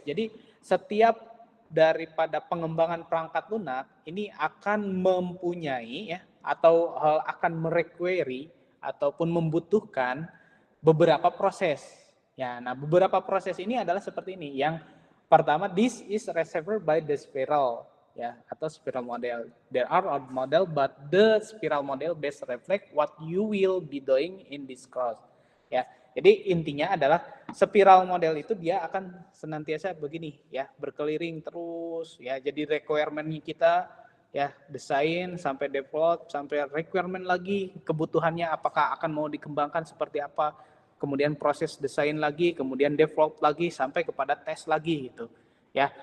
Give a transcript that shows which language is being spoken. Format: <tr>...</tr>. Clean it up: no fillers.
<id>Jadi setiap daripada pengembangan perangkat lunak ini akan mempunyai ya, atau akan merequire ataupun membutuhkan beberapa proses. Ya, nah beberapa proses ini adalah seperti ini. Yang pertama,</id> <en>this is reserved by the spiral, ya, atau spiral model. There are other model, but the spiral model best reflect what you will be doing in this course.</en> <id>Ya, jadi intinya adalah spiral model itu dia akan senantiasa begini, ya, berkeliling terus, ya. Jadi requirement kita, ya, desain sampai develop sampai requirement lagi, kebutuhannya apakah akan mau dikembangkan seperti apa, kemudian proses desain lagi, kemudian develop lagi sampai kepada tes lagi gitu, ya.</id>